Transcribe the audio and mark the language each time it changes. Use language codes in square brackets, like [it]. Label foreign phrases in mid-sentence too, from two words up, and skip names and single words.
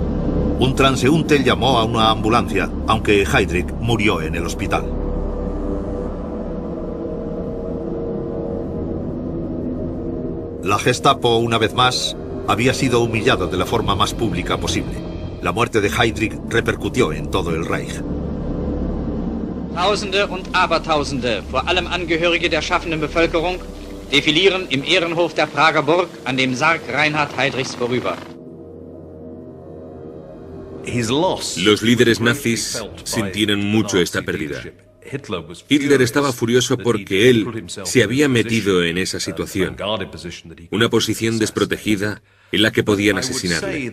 [es] Un transeúnte llamó a una ambulancia, aunque Heydrich murió en el hospital. La Gestapo, una vez más, había sido humillada de la forma más pública posible. La muerte de Heydrich repercutió en todo el Reich. [de] Tausende und Abertausende, vor allem Angehörige der schaffenden Bevölkerung, defilieren im Ehrenhof der Prager Burg an dem Sarg Reinhard Heydrichs vorüber. [es] Los líderes nazis sintieron mucho esta pérdida. Hitler estaba furioso porque él se había metido en esa situación, una posición desprotegida en la que podían asesinarle.